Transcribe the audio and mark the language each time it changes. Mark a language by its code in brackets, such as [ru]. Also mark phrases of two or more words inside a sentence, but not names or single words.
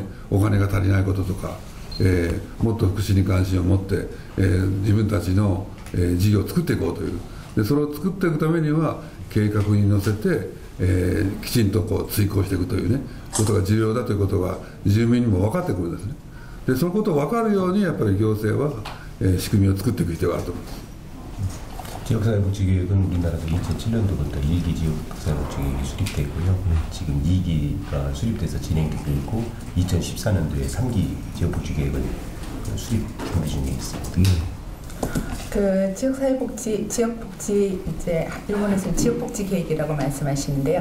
[ja] お金が足りないこととか、もっと福祉に関心を持って、自分たちの、事業を作っていこうというでそれを作っていくためには計画に乗せて、きちんとこう遂行していくというねことが重要だということが住民にも分かってくるんですね。でそのことを分かるようにやっぱり行政は、仕組みを作っていく必要があると思います。 [ko] 지역사회복지계획은 우리나라도 2007년도부터 1기 지역사회복지계획이 수립되고요. 지금 2기가 수립돼서 진행되고 있고 2014년도에 3기 지역복지계획을 수립 준비 중에 있습니다. 그 지역복지 이제 일본에서는 지역복지 계획이라고 말씀하시는데요.